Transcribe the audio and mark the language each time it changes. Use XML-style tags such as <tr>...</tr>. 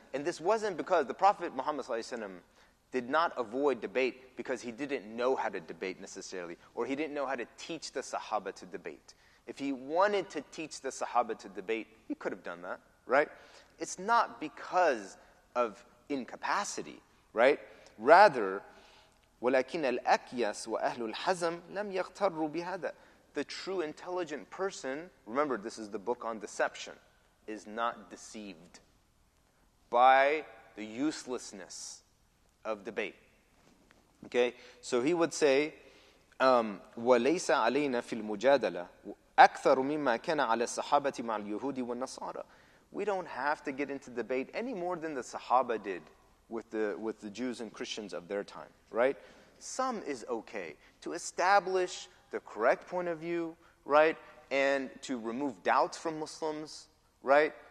<en>And this wasn't because the Prophet Muhammad ﷺ did not avoid debate because he didn't know how to debate necessarily, or he didn't know how to teach the Sahaba to debate. If he wanted to teach the Sahaba to debate, he could have done that, right? It's not because of incapacity, right?</en> <ar>Rather, وَلَكِنَّ الْأَكْيَسْ وَأَهْلُ الْحَزَمْ لَمْ يَغْتَرُّوا بِهَذَا.</ar> <en>The true intelligent person, remember this is the book on deception, is not deceived by the uselessness of debate. Okay? So he would say,</en> <ar>وَلَيْسَ عَلَيْنَا فِي الْمُجَادَلَةِ أَكْثَرُ مِمَّا كَانَ عَلَى الصَّحَابَةِ مَعَ الْيُهُودِ وَالنَّصَارَى.</ar> <en>We don't have to get into debate any more than the Sahaba did with the Jews and Christians of their time, right? Some is okay to establish the correct point of view, right? And to remove doubts from Muslims, right?</en>